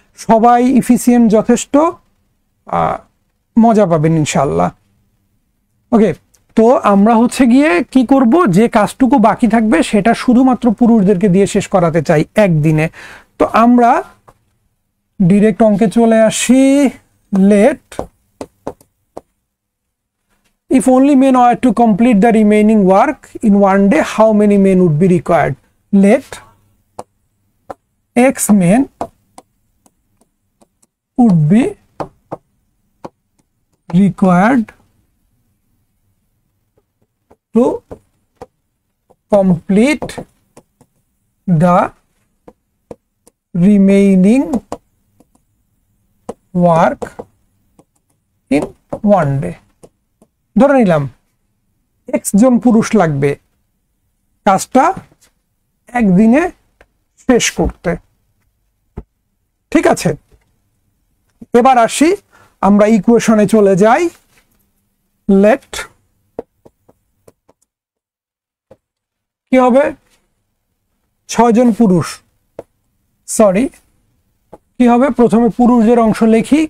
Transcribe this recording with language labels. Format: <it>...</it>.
<bn>সবাই ইফিসিয়েন্ট, যথেষ্ট মজা পাবেন ইনশাল্লাহ। ওকে, তো আমরা হচ্ছে গিয়ে কি করব? যে কাজটুকু বাকি থাকবে সেটা শুধুমাত্র পুরুষদেরকে দিয়ে শেষ করাতে চাই 1 দিনে। তো আমরা ডিরেক্ট অঙ্কে চলে আসি।</bn> <en>Let if only men were to complete the remaining work in one day, how many men would be required? Let x men would be required to complete the remaining work in one day.</en> <bn>ধরে নিলাম x জন পুরুষ লাগবে কাজটা একদিনে শেষ করতে, ঠিক আছে। এবার আসি, আমরা ইকুয়েশনে চলে যাই। লেট কি হবে, 6 জন পুরুষ, সরি কি হবে, প্রথমে পুরুষদের অংশ লিখি।</bn>